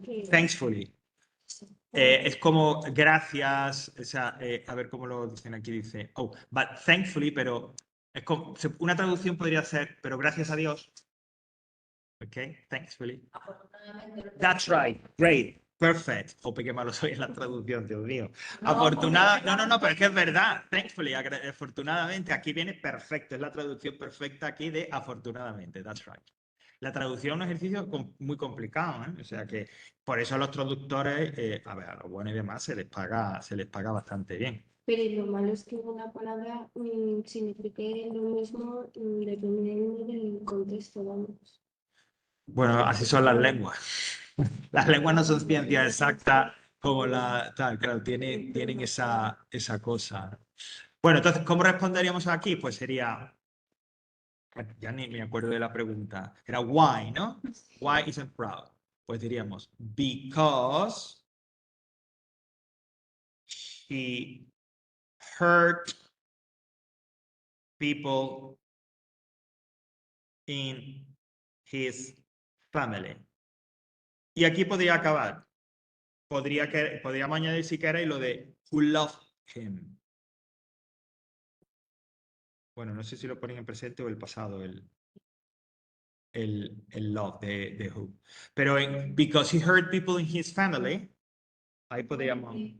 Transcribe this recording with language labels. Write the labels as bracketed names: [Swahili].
[Spanish] Thankfully. Es como gracias, o sea, a ver cómo lo dicen aquí, dice, oh, [English] but thankfully, [Spanish] pero es como, una traducción podría ser, pero gracias a Dios. [English] Ok, thankfully. That's right, great, perfect. [Spanish] Jope, qué malo soy en la traducción, Dios mío. No, pero es que es verdad, thankfully, afortunadamente, aquí viene perfecto, es la traducción perfecta aquí de afortunadamente, [English] that's right. [Spanish] La traducción es un ejercicio muy complicado, ¿eh? O sea que por eso a los traductores, a ver, a los buenos y demás se les paga bastante bien. Pero lo malo es que una palabra signifique lo mismo dependiendo del contexto, vamos. Bueno, así son las lenguas. Las lenguas no son ciencias exactas como tal, claro, tienen esa cosa. Bueno, entonces, ¿cómo responderíamos aquí? Pues sería, ya ni me acuerdo de la pregunta, era why, ¿no? [English] Why isn't proud? [Spanish] Pues diríamos, [English] because he hurt people in his family. [Spanish] Y aquí podría acabar. Podríamos añadir si queréis lo de [English] who loved him. [Spanish] Bueno, no sé si lo ponen en presente o el pasado, el love de who. Pero [English] because he hurt people in his family, [Spanish] ahí podríamos.